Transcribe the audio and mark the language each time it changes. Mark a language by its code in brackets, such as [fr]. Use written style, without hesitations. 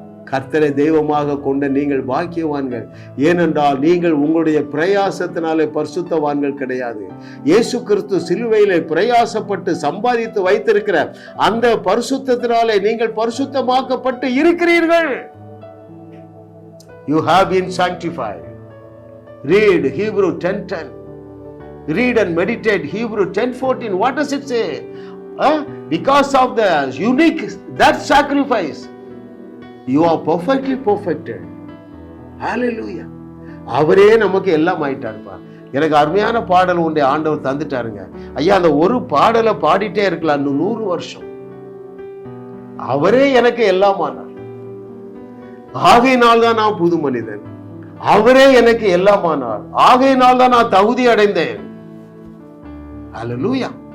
[ta] கர்த்தரை தெய்வமாக கொண்ட நீங்கள் பாக்கியவான்கள். ஏனென்றால் நீங்கள் உங்களுடைய பிரயாசத்தினாலே பரிசுத்தவான்கள் கிடையாது. இயேசு கிறிஸ்து சிலுவையிலே பிரயாசப்பட்டு சம்பாதித்து வைத்திருக்கிற அந்த பரிசுத்தத்தினாலே நீங்கள் பரிசுத்தமாக்கப்பட்டு இருக்கிறீர்கள். [en] You have been sanctified. Read Hebrew 10:10. Read and meditate Hebrew 10:14. What does it say? Because of the unique that sacrifice, you are perfectly perfected. [ta] Hallelujah. அவரே நமக்கு எல்லாம் ஆயிட்டாருப்பா. எனக்கு அருமையான பாடல் ஒன்றை ஆண்டவர் தந்துட்டாருங்க. ஐயா, அந்த ஒரு பாடலை பாடிட்டே இருக்கலாம் 100 வருஷம். அவரே எனக்கு எல்லாம் ஆனார். ஆகையினால் தான் நான் புது மனிதன். அவரே எனக்கு எல்லாமானார். ஆகையினால் தான் நான் தகுதி அடைந்தேன். அல்லேலூயா.